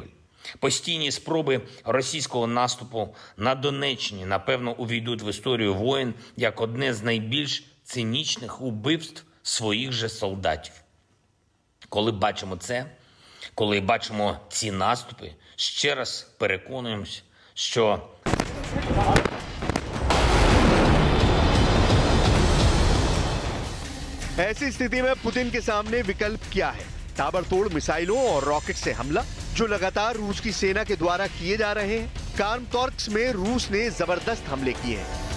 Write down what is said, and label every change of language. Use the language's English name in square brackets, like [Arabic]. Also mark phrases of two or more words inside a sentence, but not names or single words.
[Ukrainian] Постійні спроби російського наступу на Донеччині, напевно, увійдуть в історію воєн як одне з найбільш цинічних убивств своїх же солдатів. Коли бачимо це, коли бачимо ці наступи, ще раз переконуємося, що [Hindi] ऐसी स्थिति में पुतिन के सामने विकल्प क्या है? ताबड़तोड़ मिसाइलों और रॉकेट से हमला, जो लगातार रूस की सेना के द्वारा किए जा रहे हैं। कार्मतोर्स्क में रूस ने जबरदस्त हमले किए हैं।